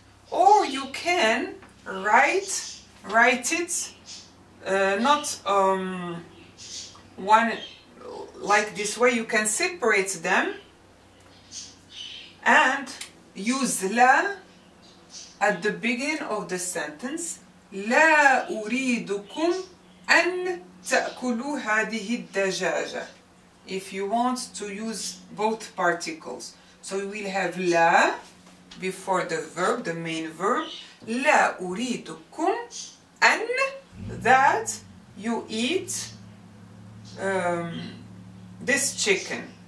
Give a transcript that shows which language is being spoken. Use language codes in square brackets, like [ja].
[en] Or you can write it not one like this way. You can separate them and use la at the beginning of the sentence. [ar] لا أريدكم أن تأكلوا هذه الدجاجة. [en] If you want to use both particles. So we will have la before the verb, the main verb. [ar] لا أريدكم أن, [en] that you eat this chicken.